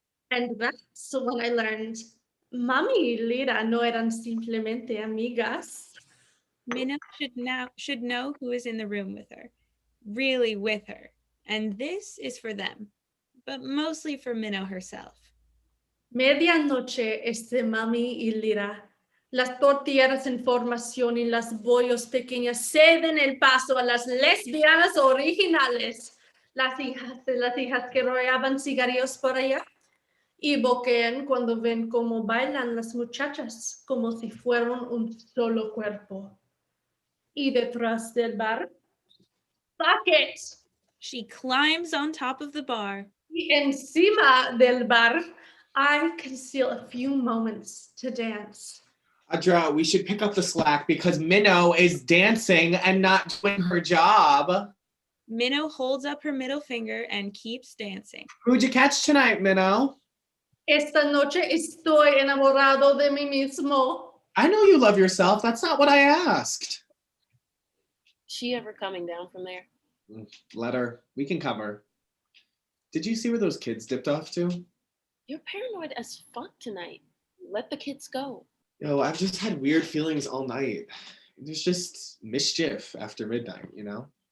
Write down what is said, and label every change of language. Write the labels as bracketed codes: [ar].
[en] And that's when I learned, [es] Mami y Lira no eran simplemente amigas. [en] Minnow should know who is in the room with her, really with her, and this is for them, but mostly for Minnow herself. [es] Medianoche, mami y Lira. Las tortilleras en formación y las bollos pequeñas ceden el paso a las lesbianas originales. Las hijas que rollaban cigarrillos por allá y boquean cuando ven cómo bailan las muchachas, como si fueran un solo cuerpo. Y detrás del bar, [en] bucket. She climbs on top of the bar. [es] Y encima del bar, [en] I conceal a few moments to dance. Audra, we should pick up the slack because Minnow is dancing and not doing her job. Minnow holds up her middle finger and keeps dancing. Who'd you catch tonight, Minnow? [es] Esta noche estoy enamorado de mí mismo. [en] I know you love yourself. That's not what I asked. She ever coming down from there? Let her. We can cover. Did you see where those kids dipped off to? You're paranoid as fuck tonight. Let the kids go. Yo, I've just had weird feelings all night. There's just mischief after midnight, you know?